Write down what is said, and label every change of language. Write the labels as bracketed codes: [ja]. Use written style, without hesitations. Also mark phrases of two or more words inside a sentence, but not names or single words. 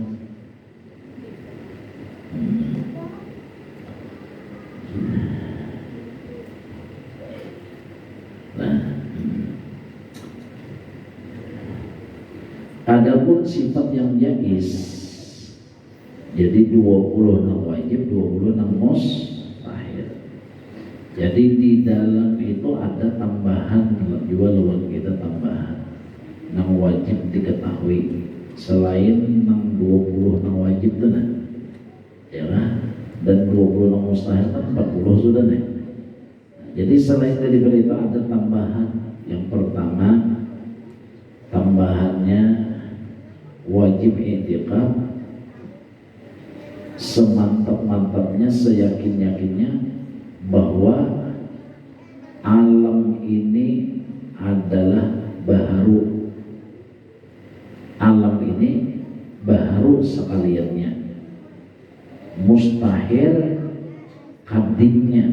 [id] Adapun sifat yang jaiz, jadi 20 nang wajib, 20 nang mustahil. Jadi di dalam itu ada tambahan juga lawan kita tambahan nang wajib diketahui selain nang 20 nang wajib itu nah, ya kan? Dan 20 nang mustahil kan 40 sudah nih. Jadi selain daripada itu ada tambahan. Yang pertama tambahannya wajib i'tiqad semantap-mantapnya, seyakin-yakinnya bahwa alam ini adalah baharu, alam ini baharu sekaliannya, mustahil kadimnya.